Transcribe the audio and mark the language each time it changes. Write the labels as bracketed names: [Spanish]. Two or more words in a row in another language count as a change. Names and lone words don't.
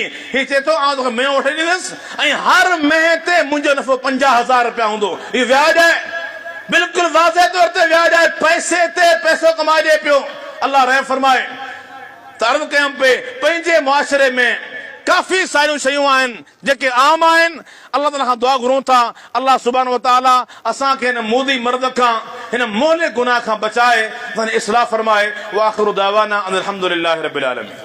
[Sindhi] ही चए थो आउं तोखे मेओ वठी ॾींदुसि ऐं हर महीने ते मुंहिंजो नफ़ो 50,000 रुपया हूंदो। ही व्याज आहे, बिल्कुलु वाज़े तौर ते व्याज आहे, पैसे ते पैसो कमाए पियो। अल्लाह रहम फरमाए। त अर्ज़ कयमि पे, पंहिंजे मुआशिरे में काफ़ी सारियूं शयूं आहिनि जेके आम आहिनि। अल्लाह ताला खां दुआ घुरूं था, [Arabic] الله سبحانه وتعالى [Sindhi] असांखे हिन मूदी मर्द खां, हिन मोले गुनाह खां बचाए, इस्लाह फरमाए। [Arabic] وآخر دعوانا أن الحمد لله رب العالمين.